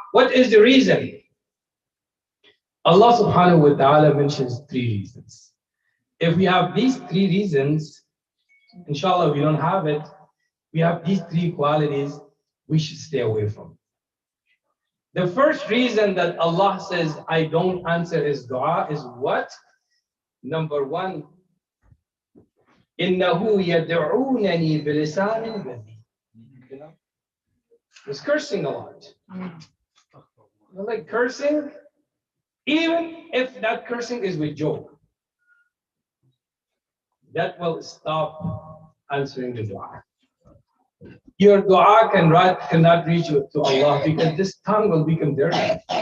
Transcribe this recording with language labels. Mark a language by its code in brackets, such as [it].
[en] What is the reason? Allah subhanahu wa ta'ala mentions 3 reasons. If we have these 3 reasons, inshallah we don't have it, we have these 3 qualities we should stay away from. The first reason that Allah says, I don't answer his dua is what? Number 1, [ar] إِنَّهُ يَدْعُونَنِي بِلِسَانٍ بَذِيٍّ. [en] He's cursing a lot. Like cursing, even if that cursing is with joke, that will stop answering the dua. Your dua cannot reach to Allah because this tongue will become dirty.